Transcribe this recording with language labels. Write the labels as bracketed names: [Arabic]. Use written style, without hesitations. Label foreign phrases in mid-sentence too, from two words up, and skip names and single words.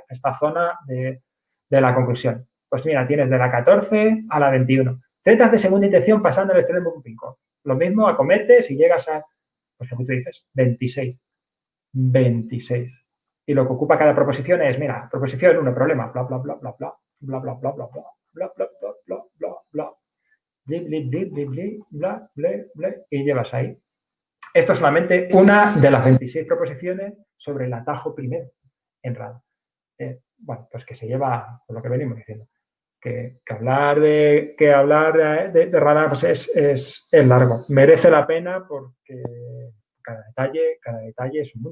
[Spanish] Esta zona de la conclusión. Pues mira, tienes de la 14 a la 21. Tretas de segunda intención pasando al extremo propinco. Lo mismo acometes y llegas a, pues lo que tú dices, 26. 26. Y lo que ocupa cada proposición es, mira, proposición 1, problema, bla, bla, bla, bla, bla, bla, bla, bla, bla, bla, bla, bla, bla, bla, bla, bla, bli, bli, bli, bli, bli, bla, ble, ble, y llevas ahí. Esto es solamente una de las 26 proposiciones sobre el atajo primero en RADA. Bueno, pues que se lleva, por lo que venimos diciendo, que hablar de RADA pues es largo. Merece la pena porque cada detalle es un mundo.